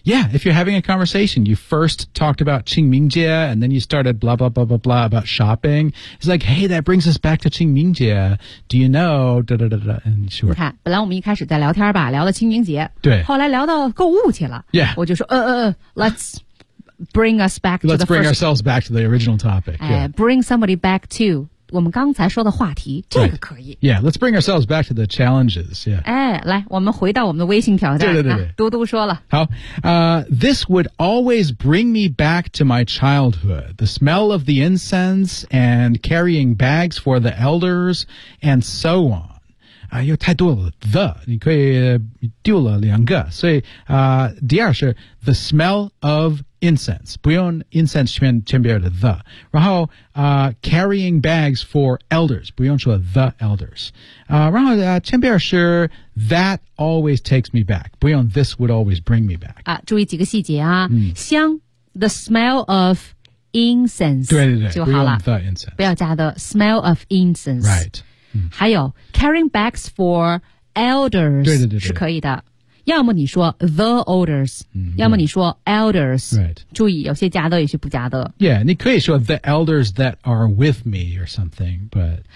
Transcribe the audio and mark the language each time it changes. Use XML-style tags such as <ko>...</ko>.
<en>yeah if you're having a conversation you first talked about 清明节 and then you started blah blah blah blah blah about shopping it's like hey that brings us back to 清明节 do you know da, da, da, da, and sure</en> <zh>你看本来我们一开始在聊天吧聊了清明节对后来聊到购物去了</zh> <en>yeah</en> <zh>我就说</zh> <en>let's bring us back let's bring ourselves back to the original topic、yeah. bring somebody back to</en> <zh>我们刚才说的话题这个可以、</zh> <en>right. Yeah, let's bring ourselves back to the challenges、yeah.</en> <zh>哎，来我们回到我们的微信挑战对对对嘟嘟说了</zh> <en>好、This would always bring me back to my childhood The smell of the incense And carrying bags for the elders And so on</en> <zh>啊、又太多了</zh> <en>The</en> <zh>你可以丢了两个所以、第二是</zh> <en>The smell of incense 不用 incense</en> <zh>前边的</zh> <en>the 然后carrying bags for elders</en> <zh>不用说</zh> <en>the elders</en> <zh>然后前边是</zh> <en>that always takes me back 不用 this would always bring me back</en> <zh>啊，注意几个细节啊、香</zh> <en>the smell of incense</en> <zh>对对对就好了</zh> <en>the incense</en> <zh>不要加</zh> <en>the smell of incense right、</en> <zh>还有</zh> <en>carrying bags for elders</en> <zh>对对对对是可以的要么你说 the elders、嗯、要么你说 elders、</zh> <en>right.</en> <zh>注意有些加的有些不加的</zh> <en>yeah</en> <zh>你可以说</zh> <en>the elders that are with me or something but</en>